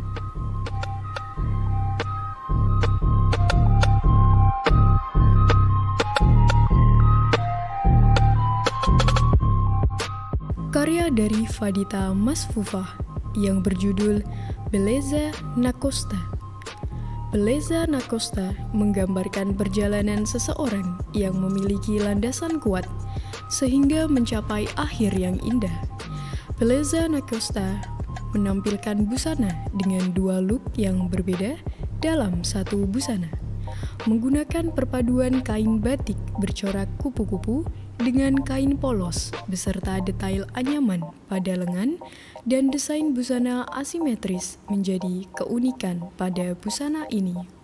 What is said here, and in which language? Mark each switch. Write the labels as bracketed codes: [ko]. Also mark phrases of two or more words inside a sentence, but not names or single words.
[id] Karya dari Fadita Masfufah yang berjudul Beleza na Costa. Beleza na Costa menggambarkan perjalanan seseorang yang memiliki landasan kuat sehingga mencapai akhir yang indah. Beleza na Costa menampilkan busana dengan dua look yang berbeda dalam satu busana, menggunakan perpaduan kain batik bercorak kupu-kupu dengan kain polos beserta detail anyaman pada lengan, dan desain busana asimetris menjadi keunikan pada busana ini.